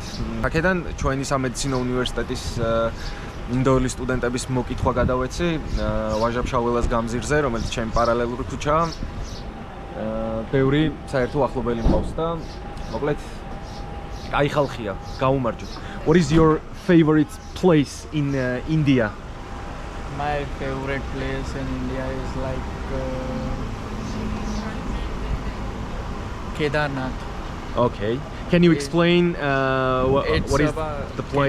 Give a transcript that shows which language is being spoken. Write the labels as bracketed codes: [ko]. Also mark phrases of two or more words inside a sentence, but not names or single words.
[ka] აქედან ჩვენი სამედიცინო უნივერსიტეტის ინდოელი სტუდენტების მოკითხვა გადავეცი ვაჟა-ფშაველას გამზირზე, რომელიც ჩემი პარალელური ქუჩაა. ბევრი საერთო ახლობელი მყავს და მოკლედ აი ხალხია, გაუმარჯოთ. [en] What is your favorite place in India? My favorite place in India is like Kedarnath. Okay. Can you explain what is the place?